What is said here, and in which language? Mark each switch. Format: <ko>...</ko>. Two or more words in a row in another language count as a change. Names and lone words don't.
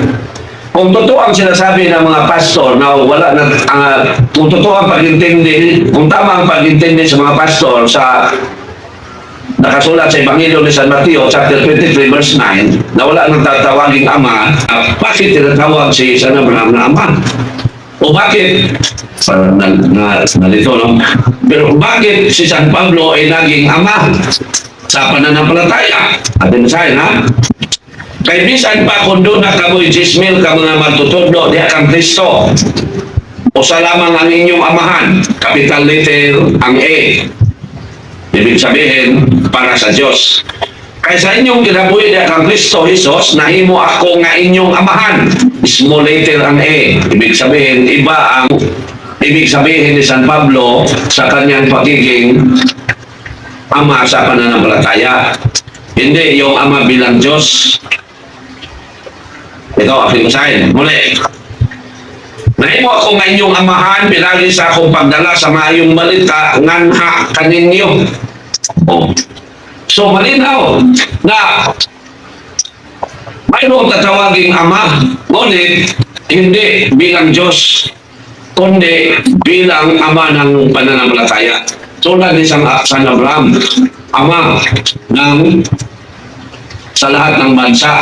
<tl>Kung totoo ang sinasabi ng mga pastor na wala na, kung totoo ang pag-intindi, kung tama ang pag-intindi sa mga pastor sa nakasulat sa Ebanghelyo ni San Mateo, chapter 23, verse 9, na wala nang tatawaging ama, bakit tinatawag si San Abraham na ama? O bakit, nalito, no? Pero bakit si San Pablo ay naging ama sa pananampalataya? Atin basahin, ha?</tl> <ceb>Kay bisan pa kung doon na kamoy 10,000 ka mga matutudlo di akang Kristo, o sa lamang ang inyong amahan,</ceb> <en>capital letter</en> <ceb>ang A.</ceb> <tl>Ibig sabihin, para sa Diyos.</tl> <ceb>Kaysa inyong kinabuhi na kang Kristo Jesus, nahimo ako nga inyong amahan.</ceb> <en>Small letter</en> <tl>ang A. Ibig sabihin, iba ang ibig sabihin ni San Pablo sa kanyang pagiging ama sa pananampalataya. Hindi yung ama bilang Diyos. Ito, aking usahin. Muli.</tl> <ceb>Nahimo ako nga inyong amahan, pinagi sa akong pagdala sa mayong balita, nganha kaninyo. Oh.</ceb> <tl>So, malinaw na mayroong tatawaging ama, ngunit hindi bilang Diyos, kundi bilang ama ng pananampalataya. Tulad ni San Abraham, ama ng sa lahat ng bansa.</tl>